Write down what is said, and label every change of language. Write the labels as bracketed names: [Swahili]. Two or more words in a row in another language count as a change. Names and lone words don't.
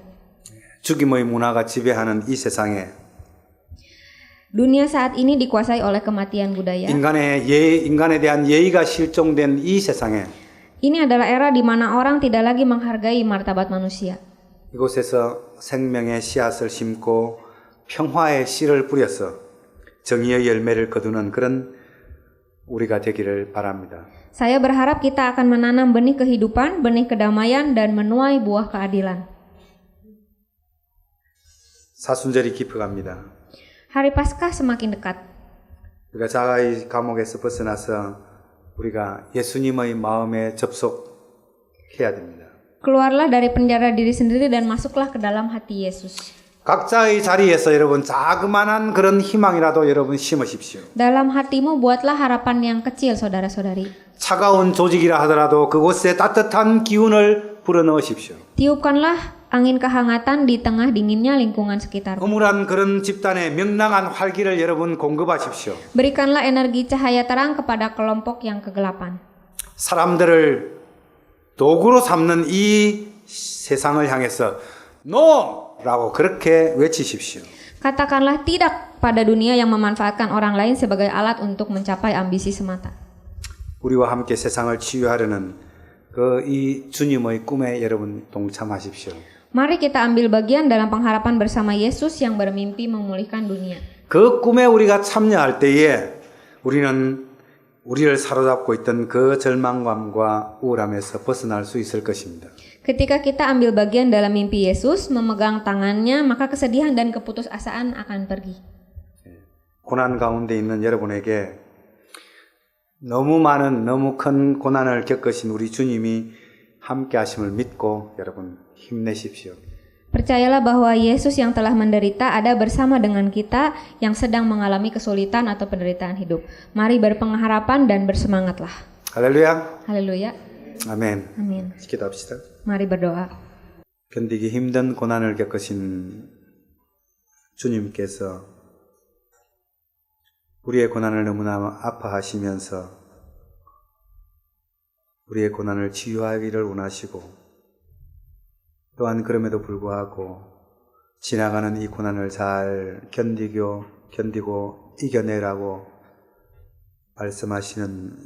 [Korean] 죽임의 문화가 지배하는 이 세상에 [Indonesian] Dunia saat ini dikuasai oleh kematian budaya. [Korean] 인간에 대한 예의가 실종된 이 세상에 [Indonesian] Ini adalah era di mana orang tidak lagi menghargai martabat manusia. [Korean] 이곳에서 생명의 씨앗을 심고 평화의 씨를 뿌려서 정의의 열매를 거두는 그런 우리가 되기를 바랍니다. [Indonesian] Saya berharap kita akan menanam benih kehidupan, benih kedamaian, dan menuai buah keadilan. [Korean] 사순절이 깊어갑니다. [Indonesian] Hari Paskah semakin dekat. [Korean] 우리가 자가의 감옥에서 벗어나서 우리가 예수님의 마음에 접속해야 됩니다. [Indonesian] Keluarlah dari penjara diri sendiri dan masuklah ke dalam hati Yesus. [Korean] 각자의 자리에서 여러분 자그마한 그런 희망이라도 여러분 심으십시오. [Indonesian] Dalam hatimu buatlah harapan yang kecil, saudara-saudari. [Korean] 차가운 조직이라 하더라도 그곳에 따뜻한 기운을 불어넣으십시오. [Indonesian] Tiupkanlah angin kehangatan di tengah dinginnya lingkungan sekitar. [Korean] 음울한 그런 집단에 명랑한 활기를 여러분 공급하십시오. [Indonesian] Berikanlah energi cahaya terang kepada kelompok yang kegelapan. [Korean] 사람들을 도구로 삼는 이 세상을 향해서 NO라고 그렇게 외치십시오. [Indonesian] Katakanlah tidak pada dunia yang memanfaatkan orang lain sebagai alat untuk mencapai ambisi semata. [Korean] 우리와 함께 세상을 치유하려는 이 주님의 꿈에 여러분 동참하십시오. [Indonesian] Mari kita ambil bagian dalam pengharapan bersama Yesus yang bermimpi memulihkan dunia. [Korean] 그 꿈에 우리가 참여할 때에 우리는 우리를 사로잡고 있던 그 절망감과 우울함에서 벗어날 수 있을 것입니다. [Indonesian] Ketika kita ambil bagian dalam mimpi Yesus, memegang tangannya, maka kesedihan dan keputusasaan akan pergi. [Korean] 고난 가운데 있는 여러분에게 너무 많은 너무 큰 고난을 겪으신 우리 주님이 함께 하심을 믿고 여러분 힘내십시오. [Indonesian] Percayalah bahwa Yesus yang telah menderita ada bersama dengan kita yang sedang mengalami kesulitan atau penderitaan hidup. Mari berpengharapan dan bersemangatlah. [Korean] 할렐루야. [Indonesian] Haleluya. [Korean] 아멘. [Indonesian] Amin. [Korean] 기도합시다. [Indonesian] Mari berdoa. [Korean] 견디기 힘든 고난을 겪으신 주님께서 우리의 고난을 너무나 아파하시면서 우리의 고난을 치유하기를 원하시고 또한 그럼에도 불구하고 지나가는 이 고난을 잘 견디고 이겨내라고 말씀하시는